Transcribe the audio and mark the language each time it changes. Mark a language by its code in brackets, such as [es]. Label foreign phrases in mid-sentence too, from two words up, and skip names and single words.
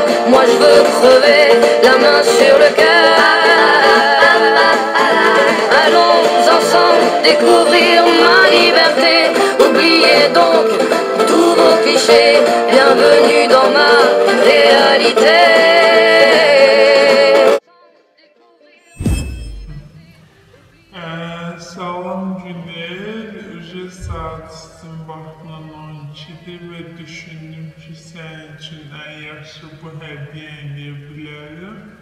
[fr] Moi je veux crever la main sur le cœur. Allons ensemble découvrir ma liberté. Oubliez donc tous vos clichés. Bienvenue dans ma réalité. [az] Salam Günel, Özel Saatçısın vaxtının 12'dir və düşündüm ki, sənin üçün ən yaxşı bu hədiyyə edə bilərəm.